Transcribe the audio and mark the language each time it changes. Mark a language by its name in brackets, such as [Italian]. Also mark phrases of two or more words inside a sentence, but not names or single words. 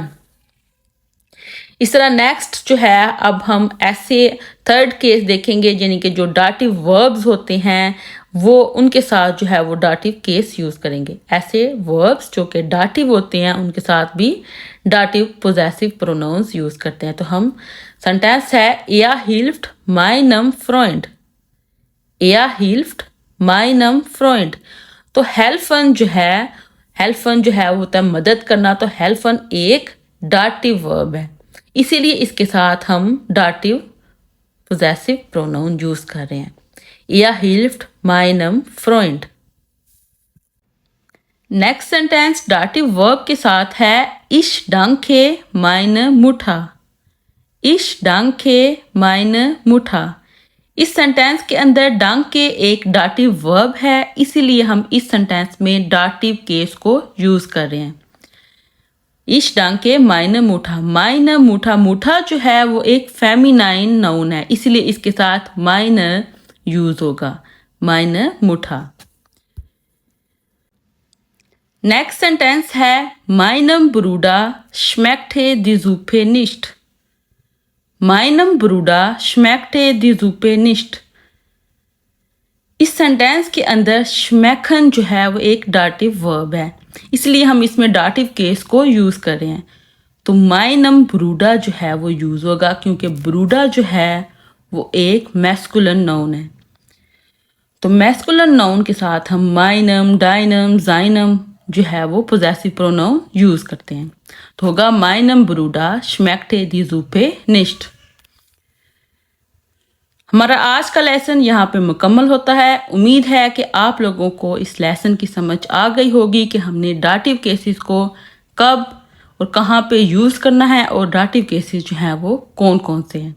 [Hindi] इस तरह नेक्स्ट जो है अब हम ऐसे [English] third case [Hindi] देखेंगे, यानी कि जो [English] dative verbs [Hindi] होते हैं वो उनके साथ जो है वो [English] dative case use [Hindi] करेंगे। ऐसे वर्ब्स जो कि डाटिव होते हैं उनके साथ भी [English] dative possessive pronouns use [Hindi] करते हैं। तो हम सेंटेंस है [German] er hilft meinem Freund, er hilft meinem Freund। [Hindi] तो हेल्फन जो है, हेल्फन जो है वो होता है मदद करना, तो हेल्फन एक [English] dative verb [Hindi] है, इसीलिए इसके साथ हम [English] dative possessive pronoun use [Hindi] कर रहे हैं। [German] er hilft meinem Freund। [English] next sentence dative verb [Hindi] के साथ है [German] ich danke meine Mutter, ich danke meine Mutter। [Hindi] इस सेंटेंस के अंदर danke एक [English] dative verb [Hindi] है, इसीलिए हम इस सेंटेंस में [English] dative case [Hindi] को यूज कर रहे हैं। [German] ich danke meine Mutter, meine Mutter, [Hindi] मुठा जो है वो एक [English] feminine noun [Hindi] है, इसीलिए इसके साथ meine यूज होगा, [German] meine Mutter। [English] next sentence [German] है meinem Bruder schmeckte die Suppe nicht, meinem Bruder schmeckte die Suppe nicht। [Hindi] इस सेंटेंस के अंदर schmecken जो है वो एक [English] dative verb [Hindi] है, इसलिए हम इसमें [English] dative case [Hindi] को यूज कर रहे हैं। तो [German] meinem Bruder [Hindi] जो है वो यूज होगा, क्योंकि Bruder जो है वो एक [English] masculine noun [Hindi] है। तो [English] masculine noun [Hindi] के साथ हम [German] meinem, deinem, seinem [Hindi] जो है वो [English] possessive pronoun use [Hindi] करते हैं। तो होगा [German] meinem Bruder schmeckte die Suppe nicht। [Hindi] हमारा आज का लेसन यहाँ पे मुकम्मल होता है। उम्मीद है कि आप लोगों को इस लेसन की समझ आ गई होगी कि हमने [English] dative cases [Hindi] को कब और कहाँ पे यूज करना है और [English] dative cases [Hindi] जो हैं वो कौन कौन से हैं।